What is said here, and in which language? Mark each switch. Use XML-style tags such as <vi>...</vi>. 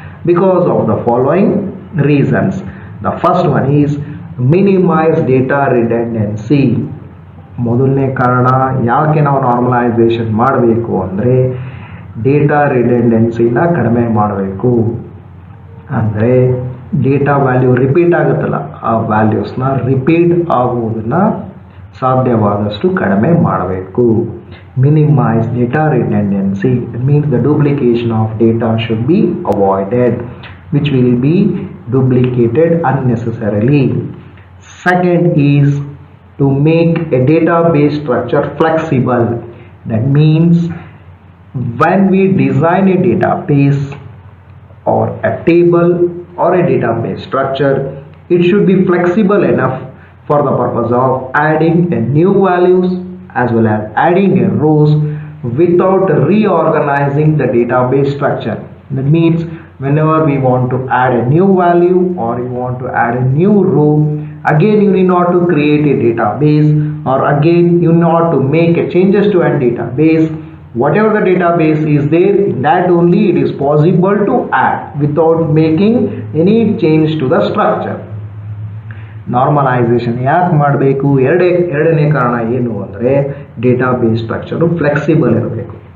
<en>Because of the following reasons. The first one is minimize data redundancy.</en> <kn>ಮೊದಲನೇ ಕಾರಣ ಯಾಕೆ ನಾವು ನಾರ್ಮಲೈಸೇಷನ್ ಮಾಡಬೇಕು ಅಂದರೆ ಡೇಟಾ ರಿಡೆಂಡೆನ್ಸಿನ ಕಡಿಮೆ ಮಾಡಬೇಕು. ಅಂದರೆ ಡೇಟಾ ವ್ಯಾಲ್ಯೂ ರಿಪೀಟ್ ಆಗುತ್ತಲ್ಲ, ಆ ವ್ಯಾಲ್ಯೂಸ್ನ ರಿಪೀಟ್ ಆಗುವುದನ್ನು ಸಾಧ್ಯವಾದಷ್ಟು ಕಡಿಮೆ ಮಾಡಬೇಕು.</kn> <en>Minimize data redundancy means the duplication of data should be avoided which will be duplicated unnecessarily. Second is to make a database structure flexible. That means when we design a database or a table or a database structure, it should be flexible enough for the purpose of adding a new values as well as adding a rows without reorganizing the database structure. That means whenever we want to add a new value or you want to add a new row, again you need not to create a database, or again you need not to make a changes to a database. Whatever the database is there, that only it is possible to add without making any change to the structure.</en> <kn>Normalisation ಯಾಕೆ ಮಾಡಬೇಕು? ಎರಡನೇ ಕಾರಣ ಏನು ಅಂದರೆ database structure flexible ಇರಬೇಕು.</kn>